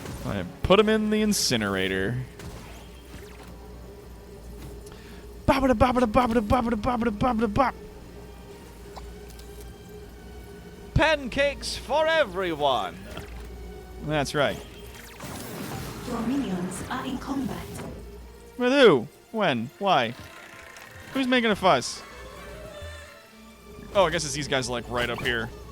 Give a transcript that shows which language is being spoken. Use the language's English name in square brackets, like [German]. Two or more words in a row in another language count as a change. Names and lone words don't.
[English] I put him in the incinerator. Bobbada bobbada bobbada bobbada bobbada bobbada bop. Pancakes for everyone. That's right. Your minions are in combat. With who? When? Why? Who's making a fuss? Oh, I guess it's these guys like right up here.